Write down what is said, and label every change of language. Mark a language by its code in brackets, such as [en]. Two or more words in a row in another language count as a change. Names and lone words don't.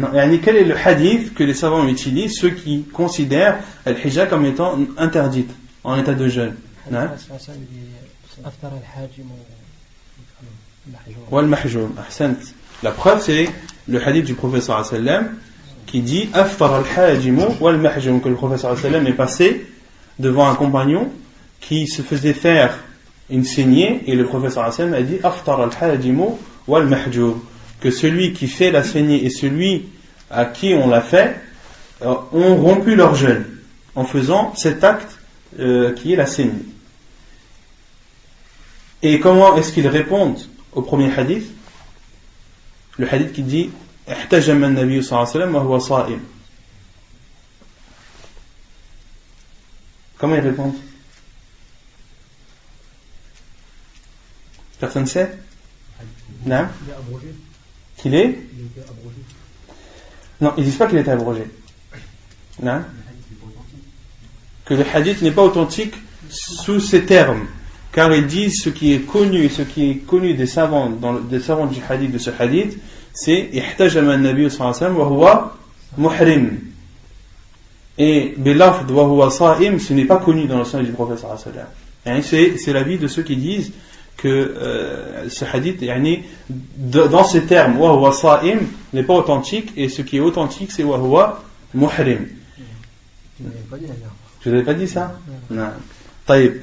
[fr] Non, yani, quel est le hadith que les savants utilisent, ceux qui considèrent al-hijab comme étant interdite, en état de jeûne? Non? La preuve, c'est le hadith du prophète [ar] صلى الله عليه وسلم [fr] qui dit [ar] أفطر الحاجم والمحجوم, [fr] que le prophète [ar] صلى الله عليه وسلم [fr] est passé devant un compagnon qui se faisait faire une saignée, et le prophète [ar] صلى الله عليه وسلم [fr] a dit [ar] أفطر الحاجم والمحجوم, [fr] que celui qui fait la saignée et celui à qui on l'a fait ont rompu leur jeûne en faisant cet acte qui est la saignée. Et comment est-ce qu'ils répondent au premier hadith? Le hadith qui dit [ar] احتجم النبي صلى الله عليه وسلم وهو صائم. [fr] Comment ils répondent? Personne ne sait? Non? Il est abrogé. Qu'il est? Il était abrogé. Non, ils disent pas qu'il était abrogé. Non? Que le hadith n'est pas authentique sous ces termes. Car ils disent ce qui est connu des savants, des savants du hadith, de ce hadith, c'est [ar] احتجم النبي صلى الله عليه وسلم وهو محرم. [fr] Et [ar] بلفظ وهو صائم, [fr] ce n'est pas connu dans le sens du prophète [ar] صلى الله عليه وسلم. [fr] C'est l'avis de ceux qui disent que ce hadith, dans ces termes, [ar] وهو صائم, [fr] n'est pas authentique, et ce qui est authentique, c'est [ar] وهو محرم. [fr] Tu ne l'avais pas dit d'ailleurs. Je ne l'avais pas dit ça? Non. Taïb.